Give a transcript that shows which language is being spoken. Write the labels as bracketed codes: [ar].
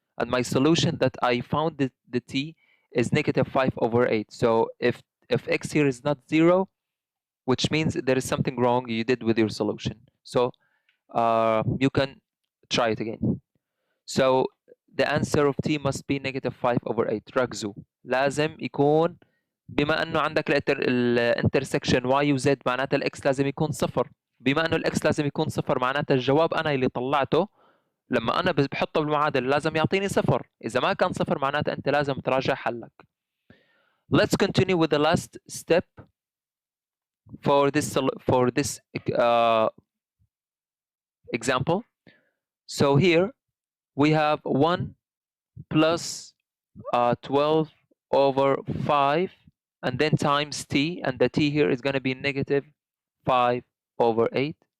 [en] And my solution that I found the t is negative 5 over 8. So if x here is not 0, which means there is something wrong you did with your solution. So you can try it again. So the answer of t must be negative 5 over 8. [ar] ركزوا لازم يكون، بما انه عندك الانترسكشن y و z معناتها الاكس لازم يكون صفر. بما انه الاكس لازم يكون صفر معناتها الجواب انا اللي طلعته لما انا بحطه بالمعادله لازم يعطيني صفر. اذا ما كان صفر معناتها انت لازم تراجع حلك. [en] Let's continue with the last step for this example. So here we have 1 plus 12 over 5, and then times t, and the t here is going to be negative 5 over 8.